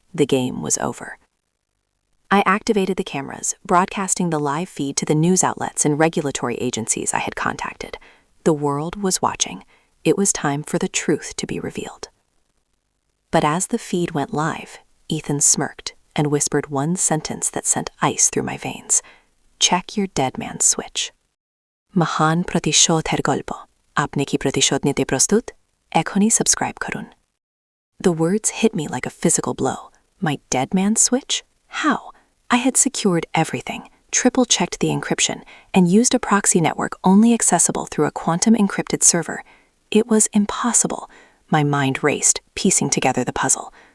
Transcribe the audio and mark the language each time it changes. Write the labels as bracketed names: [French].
[English] The game was over. I activated the cameras, broadcasting the live feed to the news outlets and regulatory agencies I had contacted. The world was watching. It was time for the truth to be revealed. But as the feed went live, Ethan smirked and whispered one sentence that sent ice through my veins. "Check your dead man's switch." [Bangla] "মহান প্রতিশোধের গল্প আপনি কি প্রতিশোধ নিতে প্রস্তুত? এখনই subscribe করুন." [English] The words hit me like a physical blow. My dead man's switch? How? I had secured everything, triple-checked the encryption, and used a proxy network only accessible through a quantum-encrypted server. It was impossible. My mind raced, piecing together the puzzle.